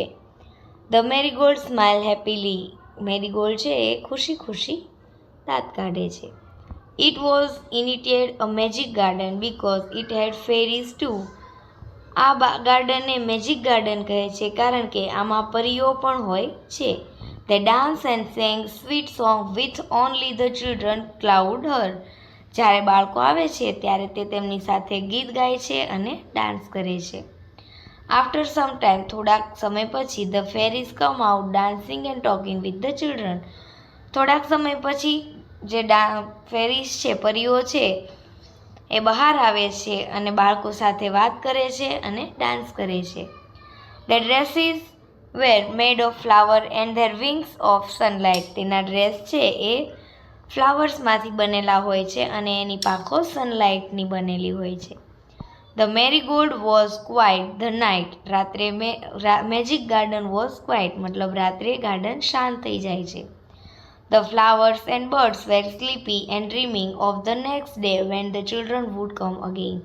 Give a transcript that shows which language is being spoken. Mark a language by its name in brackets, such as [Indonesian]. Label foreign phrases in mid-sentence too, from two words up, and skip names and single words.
[English] the marigold smile happily. [Gujarati] મેરીગોલ્ડ છે એ ખુશી ખુશી દાંત કાઢે છે. [English] it was inited a magic garden because it had fairies too. [Gujarati] આ ગાર્ડનને [English] magic garden [Gujarati] કહે છે કારણ કે આમાં પરીઓ પણ હોય છે. [English] They dance and sang sweet song with only the children cloud her. [Gujarati] જ્યારે બાળકો આવે છે ત્યારે તે તેમની સાથે ગીત ગાય છે અને ડાન્સ કરે છે. [English] after some time. [Gujarati] થોડાક સમય પછી. [English] the fairies come out dancing and talking with the children. [Gujarati] થોડાક સમય પછી જે ફેરીઝ છે, પરીઓ છે, એ બહાર આવે છે અને બાળકો સાથે વાત કરે છે અને ડાન્સ કરે છે. [English] The dresses were made of flower and their wings of sunlight. [Gujarati] તેના ડ્રેસ છે એ ફ્લાવર્સમાંથી બનેલા હોય છે અને એની પાંખો સનલાઇટની બનેલી હોય છે. [English] the marigold was quiet the night. [Gujarati] રાત્રે [English] magic garden was quiet [Gujarati] મતલબ રાત્રે ગાર્ડન શાંત થઈ જાય છે. [English] the flowers and birds were sleepy and dreaming of the next day when the children would come again.